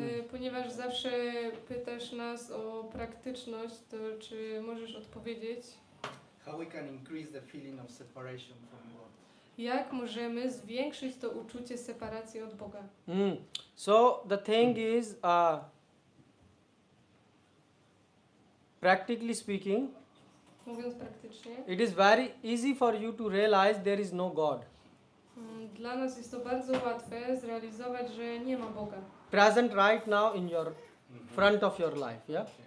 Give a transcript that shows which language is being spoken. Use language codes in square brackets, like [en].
[pl] Ponieważ zawsze pytasz nas o praktyczność, to czy możesz odpowiedzieć, [en] how we can increase the feeling of separation from God? [pl] jak możemy zwiększyć to uczucie separacji od Boga? [en] So the thing is, practically speaking, [pl] Mówiąc praktycznie, [en] it is very easy for you to realize there is no God. [pl] Dla nas jest to bardzo łatwe zrealizować, że nie ma Boga. [en] Present right now in your front of your life, yeah?